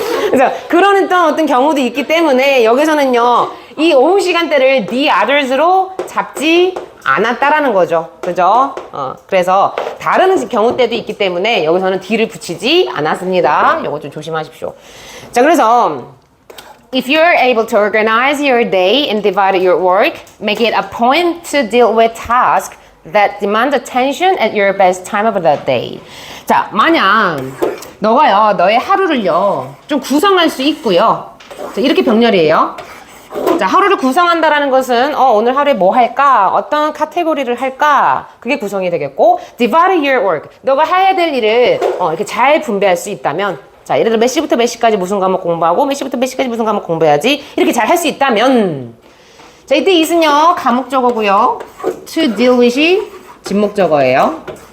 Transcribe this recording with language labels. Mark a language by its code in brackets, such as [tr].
[ko] 그래서 그런 어떤 경우도 있기 때문에 여기서는요 이 오후 시간대를 the others로 잡지 않았다라는 거죠. 그죠? 그래서 다른 경우 때도 있기 때문에 여기서는 D를 붙이지 않았습니다. 이거 좀 조심하십시오. 자, 그래서 [en] if you're able to organize your day and divide your work, make it a point to deal with tasks that demand attention at your best time of the day. [ko] 자, 만약 너가요, 너의 하루를요, 좀 구성할 수 있고요. 자, 이렇게 병렬이에요. 자, 하루를 구성한다라는 것은 오늘 하루에 뭐 할까? 어떤 카테고리를 할까? 그게 구성이 되겠고 [en] divide your work. [ko] 너가 해야 될 일을 이렇게 잘 분배할 수 있다면 자, 예를 들어 몇 시부터 몇 시까지 무슨 과목 공부하고 몇 시부터 몇 시까지 무슨 과목 공부해야지 이렇게 잘 할 수 있다면 자, 이때 is는요 가목적어고요 to deal with이 진목적어예요.